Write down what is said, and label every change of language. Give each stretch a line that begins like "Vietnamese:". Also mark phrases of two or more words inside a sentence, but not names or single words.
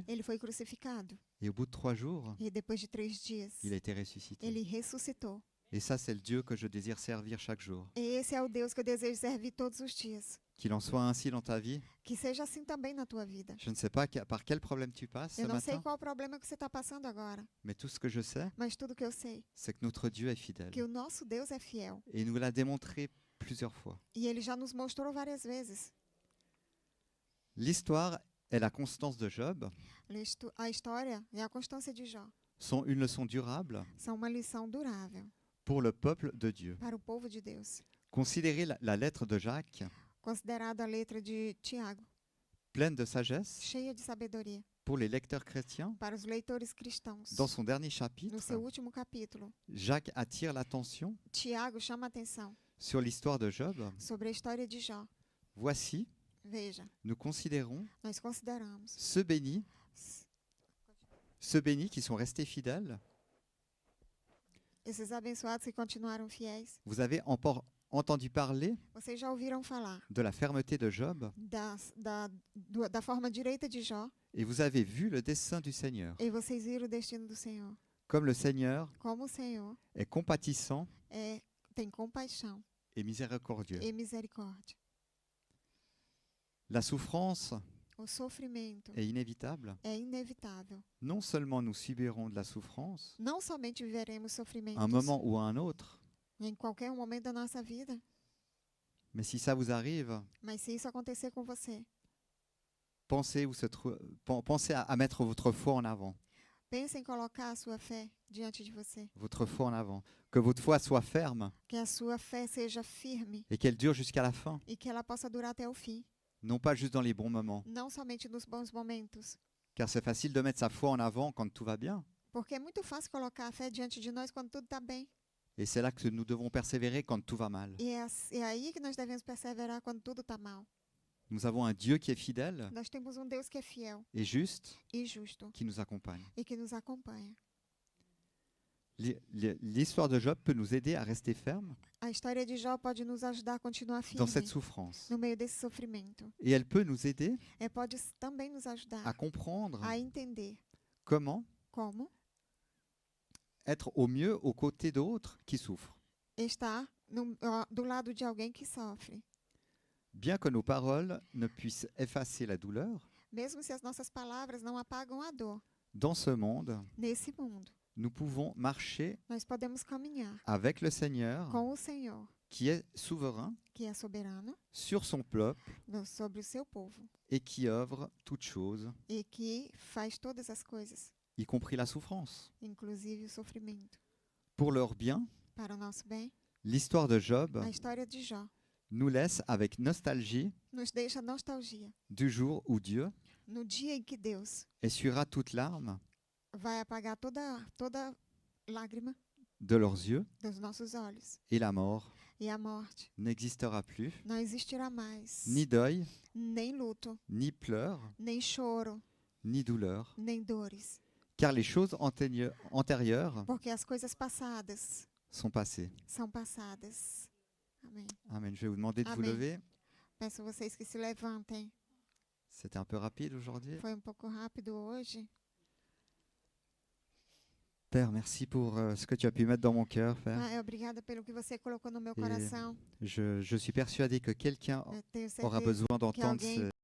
Portuguese: ele foi crucificado
French: et au bout de 3 jours,
Portuguese: e depois de 3 dias
French: il a été ressuscité.
Portuguese: ele ressuscitou.
French: Et ça, c'est le Dieu que je désire servir chaque jour.
Portuguese: E esse é o Deus que eu desejo servir todos os dias.
French: Qu'il en soit ainsi dans ta vie.
Portuguese: Que seja assim também na tua vida.
French: Je ne sais pas par quel problème tu passes ce
Portuguese: Eu não sei
French: matin,
Portuguese: qual o problema que você está passando agora,
French: mais tout ce que je sais,
Portuguese: mas tudo que eu sei
French: c'est que notre Dieu est fidèle.
Portuguese: que o nosso Deus é fiel.
French: Et il nous l'a démontré plusieurs fois.
Portuguese: E ele já nos mostrou várias vezes.
French: L'histoire et la constance de Job
Portuguese: A história e a constância de Jó
French: sont une leçon durable
Portuguese: são uma lição durável
French: pour le peuple de Dieu.
Portuguese: para o povo de Deus.
French: Considérez la lettre de Jacques,
Portuguese: Considerado a letra de Tiago,
French: pleine de sagesse
Portuguese: cheia de sabedoria,
French: pour les lecteurs chrétiens.
Portuguese: para os leitores cristãos.
French: Dans son dernier
Portuguese: No
French: chapitre,
Portuguese: seu último capítulo,
French: Jacques attire l'attention
Portuguese: Tiago chama a atenção
French: sur l'histoire de Job.
Portuguese: sobre a história de Jó.
French: Voici,
Portuguese: Veja,
French: nous considérons
Portuguese: nós consideramos
French: ceux bénis qui sont restés fidèles.
Portuguese: esses abençoados que continuaram fiéis.
French: Vous avez entendu parler
Portuguese: Vocês já ouviram falar
French: de la fermeté de Job
Portuguese: da forma direita de Jó,
French: et vous avez vu le dessein du Seigneur.
Portuguese: e vocês viram o destino do Senhor.
French: Comme le Seigneur
Portuguese: Como o Senhor
French: est compatissant
Portuguese: tem compaixão
French: et miséricordieux.
Portuguese: e misericórdia.
French: La souffrance
Portuguese: O sofrimento
French: est inévitable,
Portuguese: é inevitável.
French: non seulement nous subirons de la souffrance,
Portuguese: Não somente viveremos
French: à un
Portuguese: sofrimentos
French: moment ou à un autre,
Portuguese: em qualquer momento da nossa vida,
French: mais si ça vous arrive,
Portuguese: mas se isso acontecer com você,
French: pensez à mettre votre foi en avant.
Portuguese: pense em colocar a sua fé diante de você.
French: Votre foi en avant. Que votre foi soit ferme
Portuguese: Que a sua fé seja firme
French: et qu'elle dure jusqu'à la fin.
Portuguese: e que ela possa durar até o fim.
French: Non pas juste dans les bons moments.
Portuguese: Não somente nos bons momentos.
French: Car c'est facile de mettre sa foi en avant quand tout va bien.
Portuguese: Porque é muito fácil colocar a fé diante de nós quando tudo está bem.
French: Et c'est là que nous devons persévérer quand tout va mal.
Portuguese: E é aí que nós devemos perseverar quando tudo está mal.
French: Nous avons un Dieu qui est fidèle
Portuguese: Nós temos Deus que é fiel
French: et juste,
Portuguese: e justo
French: qui nous accompagne.
Portuguese: e que nos acompanha.
French: L'histoire de Job peut nous aider à rester fermes
Portuguese: A história de Jó pode nos ajudar a continuar
French: dans cette
Portuguese: firme
French: souffrance.
Portuguese: no meio desse sofrimento.
French: Et elle peut nous aider
Portuguese: Pode também nos ajudar
French: à comprendre
Portuguese: a entender
French: comment
Portuguese: como
French: être au mieux aux côtés d'autres qui souffrent.
Portuguese: estar do lado de alguém que sofre.
French: Bien que nos paroles ne puissent effacer la douleur,
Portuguese: Mesmo se as nossas palavras não apagam a dor,
French: dans ce monde,
Portuguese: nesse mundo,
French: nous pouvons marcher
Portuguese: nós podemos caminhar
French: avec le Seigneur
Portuguese: com o Senhor,
French: qui est souverain
Portuguese: que é soberano
French: sur son peuple
Portuguese: sobre o seu povo
French: et qui œuvre toutes choses,
Portuguese: e que faz todas as coisas,
French: y compris la souffrance.
Portuguese: inclusive o sofrimento,
French: Pour leur bien,
Portuguese: para o nosso bem.
French: l'histoire de Job
Portuguese: A história de Jó
French: nous laisse avec nostalgie
Portuguese: nos deixa nostalgia
French: du jour où Dieu
Portuguese: no dia em que Deus
French: essuiera toute larme
Portuguese: vai apagar toda lágrima
French: de leurs yeux
Portuguese: dos nossos olhos
French: et la mort
Portuguese: e a morte
French: n'existera plus,
Portuguese: não existirá mais,
French: ni deuil,
Portuguese: nem luto,
French: ni pleurs,
Portuguese: nem choro,
French: ni douleur,
Portuguese: nem dores,
French: car les choses antérieures
Portuguese: porque as coisas passadas
French: sont passées.
Portuguese: são passadas. Amém.
French: Amen. Je vais vous demander de vous
Portuguese: Amen.
French: lever.
Portuguese: Peço a vocês que se levantem.
French: C'était un peu rapide aujourd'hui.
Portuguese: Foi pouco rápido hoje.
French: Père, merci pour ce que tu as pu mettre dans mon cœur, Père.
Portuguese: Pai, obrigada pelo que você colocou no meu coração.
French: Je suis persuadé que quelqu'un
Portuguese: Eu tenho
French: aura
Portuguese: certeza
French: besoin d'entendre
Portuguese: alguém